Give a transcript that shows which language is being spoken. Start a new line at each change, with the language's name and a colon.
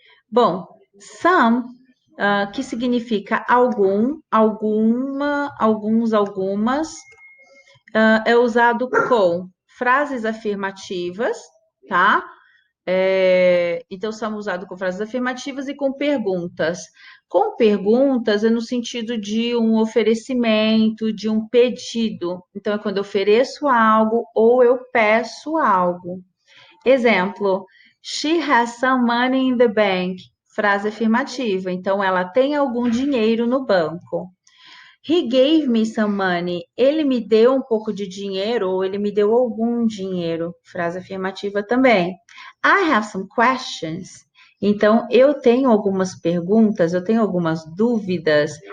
Portuguese: Bom, some, que significa algum, alguma, alguns, algumas, é usado com frases afirmativas, tá? Então, são usados com frases afirmativas e com perguntas. Com perguntas é no sentido de um oferecimento, de um pedido. Então, é quando eu ofereço algo ou eu peço algo. Exemplo:
English: She has some money in the bank.
Portuguese: Frase afirmativa. Então, ela tem algum dinheiro no banco.
English: He gave me some money.
Portuguese: Ele me deu um pouco de dinheiro ou ele me deu algum dinheiro. Frase afirmativa também.
English: I have some questions.
Portuguese: Então, eu tenho algumas perguntas, eu tenho algumas dúvidas.